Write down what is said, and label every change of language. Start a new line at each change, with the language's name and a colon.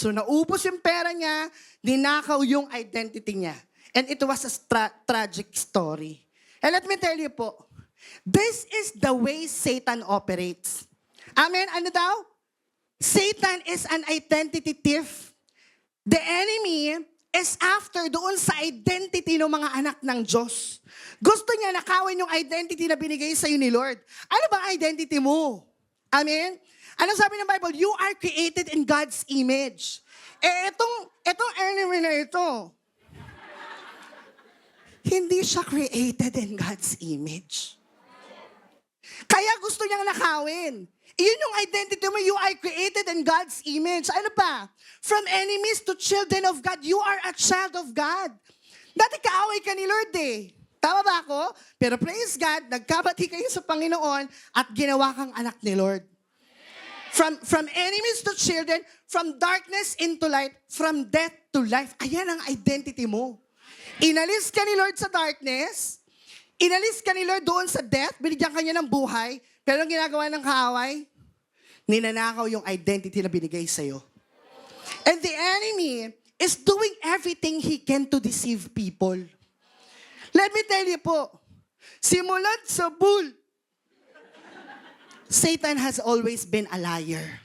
Filipino: So naubos yung pera niya, ninakaw yung identity niya.
English: And it was a tragic story. And let me tell you po, this is the way Satan operates. Amen?
Filipino: Ano daw?
English: Satan is an identity thief. The enemy is after
Filipino: doon sa identity ng mga anak ng Diyos. Gusto niya nakawin yung identity na binigay sa'yo ni Lord. Ano ba identity mo? Amen? Ano sabi ng Bible?
English: You are created in God's image.
Filipino: Etong enemy na ito, hindi siya
English: created in God's image.
Filipino: Kaya gusto niyang nakawin. Iyon yung identity mo,
English: you are created in God's image.
Filipino: Ano pa?
English: From enemies to children of God, you are a child of God.
Filipino: Dati kaaway ka ni Lord eh. Tama ba ako? Pero praise God, nagkabati kayo sa Panginoon at ginawa kang anak ni Lord.
English: From enemies to children, from darkness into light, from death to life.
Filipino: Ayan ang identity mo. Inalis ka ni Lord sa darkness, inalis ka ni Lord doon sa death, binigyan ka niya ng buhay, pero ang ginagawa ng kaaway, ninanakaw yung identity na binigay sa'yo.
English: And the enemy is doing everything he can to deceive people. Let me tell you po,
Filipino: simulat sa bull,
English: Satan has always been a liar.